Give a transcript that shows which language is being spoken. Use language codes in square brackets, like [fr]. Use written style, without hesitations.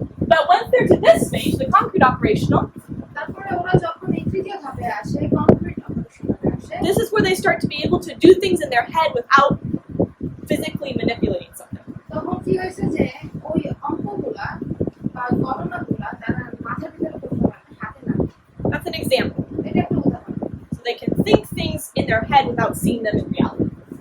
[en] But once they're to this stage, the concrete operational, [bn] তারপরে ওরা যখন এই তৃতীয় ধাপে আসে, কংক্রিট অপারেশনে আসে, [en] this is where they start to be able to do things in their head without physically manipulating something. [bn] তখন কি হয়েছে যে ওই অঙ্কগুলা বা গণনাগুলা তারা মাথার ভিতরে করতে পারে, হাতে না। [en] That's an example. [bn] এটা একটা উদাহরণ। [en] So they can think things in their head without seeing them in reality.